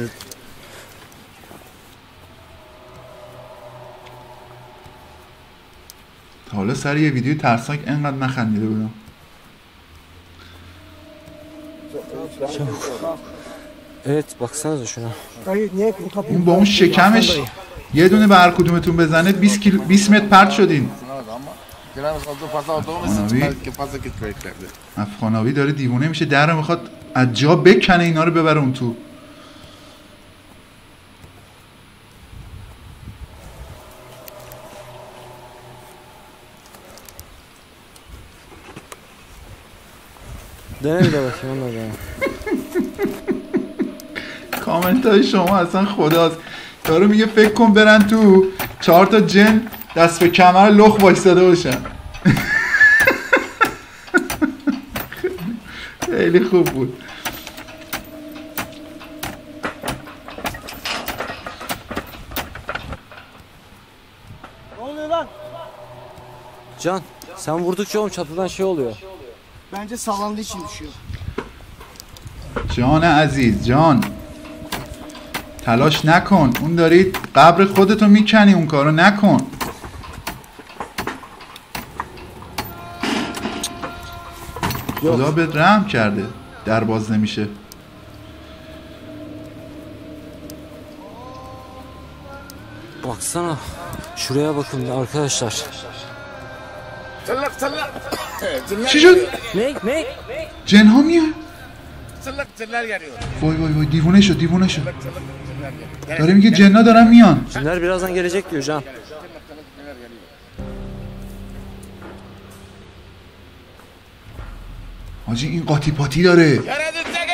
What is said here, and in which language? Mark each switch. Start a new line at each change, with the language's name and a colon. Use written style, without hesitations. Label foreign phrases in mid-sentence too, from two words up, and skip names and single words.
Persian: تا حالا سر یه ویدیو ترسناک انقدر نخندیده بودم.
Turkish: Evet baksanıza şuna. Hayır niye kapıyı?
Persian: اون با اون شکمش یه دونه به هر کدومتون بزنه 20 متر پرت شدین.
Turkish: Ama biraz oldu fazla olduğumuz için belki fazla gitmeyeceklerdi.
Persian: افغاناوی داره دیوونه میشه در رو میخواد از جا بکنه اینا رو ببره اون تو.
Turkish: Dene bir de bakayım onunla dene.
Persian: کامنت های شما اصلا خداست. داره میگه فکر کن برن تو 4 تا جن دست به کمر لخ وایستاده باشن. خیلی خوب بود.
Turkish: Ne oluyor lan? Can sen vurdukça oğlum çatıdan şey oluyor. Bence sallandığı için düşüyor.
Persian: جان عزیز جان تلاش نکن. اون داری قبر خودتو میکنی. اون کارو نکن. خدا بهت رحم کرده در باز نمیشه.
Turkish: Baksana. Şuraya bakın arkadaşlar. Çallak çallak.
Persian: چی شد؟
Turkish: Ne?
Persian: جن ها میان.
Turkish: Çallak çiller geliyor.
Persian: وای وای وای دیوونه شد دیوونه شد.
Turkish: Çiller geliyor.
Persian: داره میگه جنا دارن میان.
Turkish: Cinler birazdan gelecek diyor Can.
Persian: حاجی این قاطی پاتی داره.
Turkish: Yaradı.